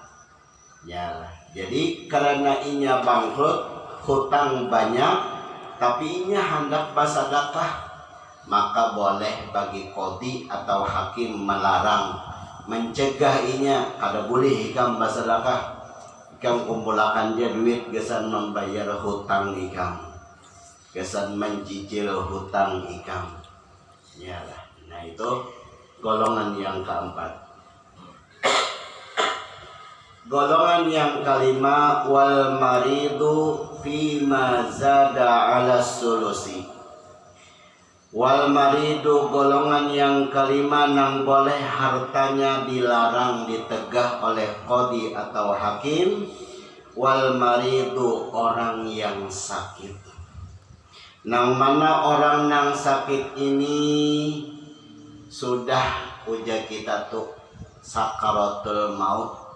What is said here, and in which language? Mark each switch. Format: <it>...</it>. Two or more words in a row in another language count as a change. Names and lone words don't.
<bjn>Ya, jadi karena inya bangkrut, hutang banyak, tapi inya hendak bersedekah, maka boleh bagi qadhi atau hakim melarang, mencegah inya kada boleh ikam bersedekah, ikam kumpulakan dia duit gesan membayar hutang ikam, gesan mencicil hutang ikam.</bjn> <id>Ya, nah itu golongan yang keempat. Golongan yang kelima</id> <ar>wal maridu fima zada ala sulusi. Wal maridu</ar> <id>golongan yang kelima nang boleh hartanya dilarang ditegah oleh qadhi atau hakim.</id> <ar>Wal maridu</ar> <id>orang yang sakit.</id> <bjn>Nang mana orang nang sakit ini sudah uja kita tuh sakaratul maut.</bjn>